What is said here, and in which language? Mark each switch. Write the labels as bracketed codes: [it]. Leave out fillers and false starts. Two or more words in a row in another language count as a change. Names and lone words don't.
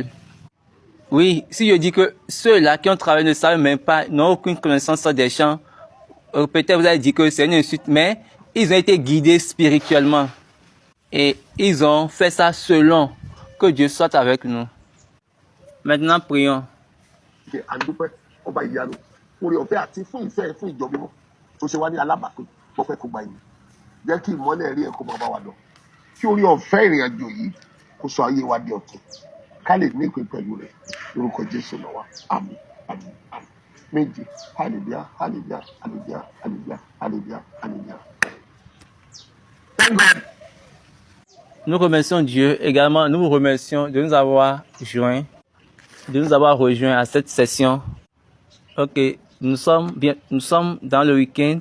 [fr] Oui, si je dis que ceux-là qui ont travaillé ne savent même pas, n'ont aucune connaissance des chants, peut-être vous allez dire que c'est une insulte, mais ils ont été guidés spirituellement. Et ils ont fait ça selon que Dieu soit avec nous. Maintenant, prions. [yo] Jẹ́ kí ìmọ́lẹ̀ rí ẹ̀kọ́ máa bá wa lọ kí orí ọ̀fẹ́ ìrìn àjò yìí kó sọ ayé wa di ọ̀tun ká lè ní ìpín pẹ̀lú rẹ̀ lórúkọ Jésù lọ́wọ́ àmín àmín àmín méje hallelujah hallelujah hallelujah hallelujah hallelujah hallelujah. [fr] Nous remercions Dieu également. Nous vous remercions de nous avoir rejoints à cette session. Ok, nous sommes dans le week-end.